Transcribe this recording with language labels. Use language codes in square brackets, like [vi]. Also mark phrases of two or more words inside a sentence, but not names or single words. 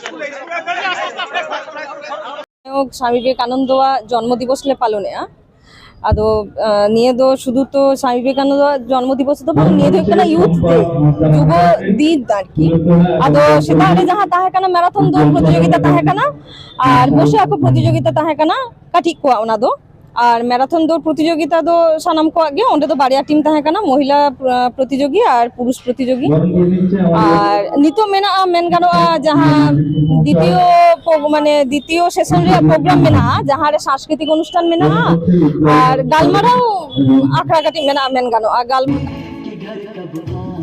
[sat] স্বামী বিবেকানন্দ জন্মদিবসলে পালনে ᱟᱫᱚ ᱱᱤᱭᱟᱹ ᱫᱚ ᱥᱩᱫᱷᱩ ᱛᱚ ᱥᱟᱢᱤ ᱵᱤᱵᱮᱠᱟᱱᱚᱱᱫᱚ ᱡᱚᱱᱢᱚ ᱫᱤᱵᱚᱥ ᱫᱚ ᱵᱟᱝ, ᱱᱤᱭᱟᱹ ᱫᱚ ᱦᱩᱭᱩᱜ ᱠᱟᱱᱟ ᱤᱭᱩᱛᱷ ᱰᱮ, ᱡᱩᱵᱚ ᱫᱤᱱ ᱟᱨᱠᱤ। ᱟᱫᱚ ᱥᱮᱛᱟᱜ ᱨᱮ ᱡᱟᱦᱟᱸ ᱛᱟᱦᱮᱸ ᱠᱟᱱᱟ ᱢᱮᱨᱟথন ᱫᱚ ᱯᱨᱚᱛᱤযোগিতা ᱛᱟᱦᱮᱸ ᱠᱟᱱᱟ ᱟᱨ ᱵᱚᱥᱮ ᱟᱸᱠᱚ ᱯᱨᱚᱛᱤযোগিতা ᱛᱟᱦᱮᱸ ᱠᱟᱱᱟ ᱠᱟᱹᱴᱤᱡ ᱠᱚᱣᱟᱜ ᱚᱱᱟ ᱫᱚ। আর [bn] ম্যারাথন দৌড় প্রতিযোগিতা [sat] তো সানাম কোয়াগ গে ওঁডে তো বাড়িয়া টিম তাহে কানা [bn] মহিলা প্রতিযোগী আর পুরুষ প্রতিযোগী। [sat] আর নিতো মেনা মেন গানোয়া যাহা [bn] দ্বিতীয় সেশন [sat] রে প্রোগ্রাম মেনা যাহা রে [bn] সাংস্কৃতিক অনুষ্ঠান [sat] মেনা আর গালমারাও আখড়া কাটি মেনা মেন গানোয়া গাল